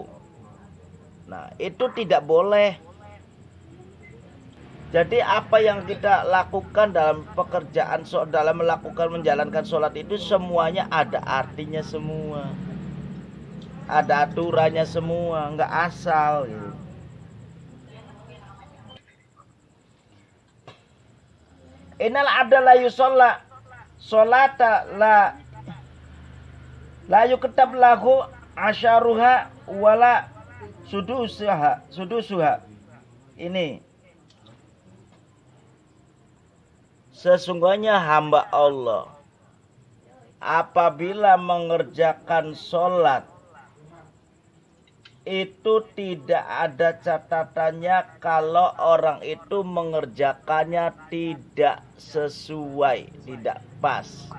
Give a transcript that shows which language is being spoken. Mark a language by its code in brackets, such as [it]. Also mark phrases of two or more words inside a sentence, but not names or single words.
[id] Nah, itu tidak boleh. Jadi apa yang kita lakukan dalam pekerjaan, dalam menjalankan sholat itu semuanya ada artinya semua. Ada aturannya semua, nggak asal gitu. [ar] إن العبد ليصلي الصلاة لا يكتب له عشرها ولا سدسها. [id] Ini sesungguhnya hamba Allah apabila mengerjakan sholat itu tidak ada catatannya kalau orang itu mengerjakannya tidak sesuai, tidak pas.